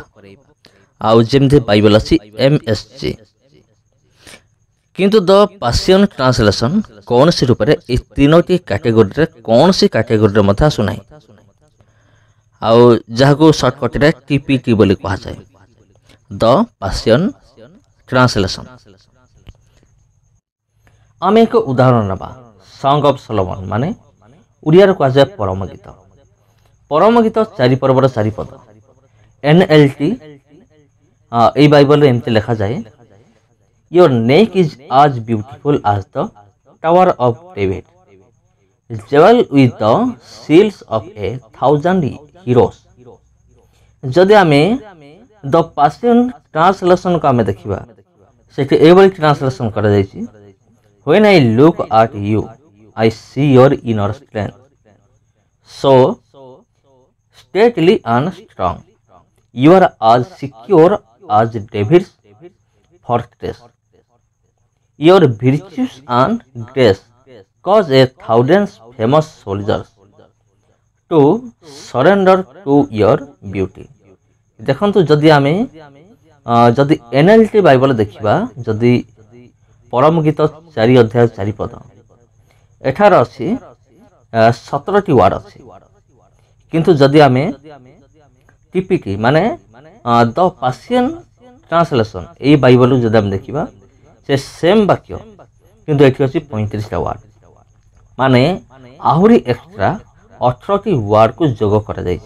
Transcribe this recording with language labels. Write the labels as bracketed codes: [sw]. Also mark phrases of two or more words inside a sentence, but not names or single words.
[or] ଆଉ ଯେମିତି ବାଇବେଲ ଅଛି MSG, କିନ୍ତୁ ଦ ପାସିଅନ୍ ଟ୍ରାନ୍ସଲେସନ୍ କୌଣସି ରୂପରେ ଏହି 3ଟି କାଟେଗୋରୀରେ କୌଣସି କାଟେଗୋରୀରେ ମଧ୍ୟ ଆସୁନାହିଁ, ଆଉ ଯାହାକୁ ସର୍ଟକଟରେ TPT ବୋଲି କୁହାଯାଏ, ଦ ପାସିଅନ୍ ଟ୍ରାନ୍ସଲେସନ୍। ଆମେ ଏକ ଉଦାହରଣ ନେବା, ସଙ୍ଗ ଅଫ୍ ସଲୋମନ୍, ମାନେ ଓଡ଼ିଆରେ କୁହାଯାଏ ପରମ ଗୀତ। ପରମ ଗୀତ 4 ପର୍ବର 4 ପଦ। NLT এই ବାଇବଲରେ ଏମିତି ଲେଖାଯାଏ, [en] Your neck is as beautiful as the Tower of David, jeweled with the seals of 1,000 heroes। [or] ଯଦି ଆମେ ଦ ପାସିଅନ୍ ଟ୍ରାନ୍ସଲେସନକୁ ଆମେ ଦେଖିବା, ସେଠି ଏଇଭଳି ଟ୍ରାନ୍ସଲେସନ୍ କରାଯାଇଛି, [en] When I look at you, I see your inner strength, so stately and strong, you are as secure as David's fortress, your virtues and grace cause 1,000 famous soldiers to surrender to your beauty। [or] ଦେଖନ୍ତୁ, ଯଦି ଆମେ ଯଦି NLT ବାଇବଲ ଦେଖିବା, ଯଦି ପରମ ଗୀତ 4 ଅଧ୍ୟାୟ 4 ପଦ, ଏଠାରେ ଅଛି 17ଟି ୱାର୍ଡ ଅଛି। କିନ୍ତୁ ଯଦି ଆମେ TPT ମାନେ ଦ ପାସିଅନ୍ ଟ୍ରାନ୍ସଲେସନ୍ ଏଇ ବାଇବଲକୁ ଯଦି ଆମେ ଦେଖିବା, ସେ ସେମ୍ ବାକ୍ୟ, କିନ୍ତୁ ଏଠି ଅଛି 35ଟା ୱାର୍ଡ, ମାନେ ଆହୁରି ଏକ୍ସଟ୍ରା 18ଟି ୱାର୍ଡକୁ ଯୋଗ କରାଯାଇଛି।